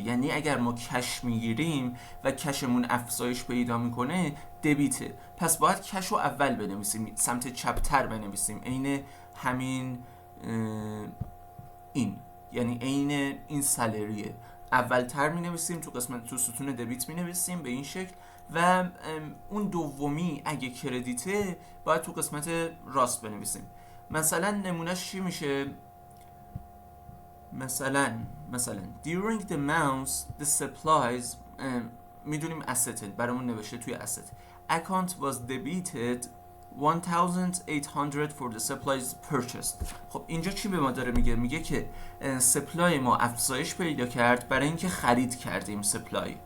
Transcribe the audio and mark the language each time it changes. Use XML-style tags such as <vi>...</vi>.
<fa>یعنی اگر ما کش میگیریم و کشمون افزایش پیدا میکنه دبیته، پس باید کش رو اول بنویسیم، سمت چپتر بنویسیم، عین همین این، یعنی عین این سالریه، اول تر می نویسیم تو قسمت تو ستون دبیت می نویسیم به این شکل و اون دومی اگه کردیته باید تو قسمت راست بنویسیم. مثلا نمونهش چی میشه؟ مثلا</fa> <en>during the months the supplies</en> <fa>میدونیم</fa> <en>asset</en> <fa>برامون نوشته توی</fa> <en>asset account was debited 1800 for the supplies purchased.</en> <fa>خب اینجا چی به ما داره میگه که سپلای ما افزایش پیدا کرد برای اینکه خرید کردیم سپلای.</fa>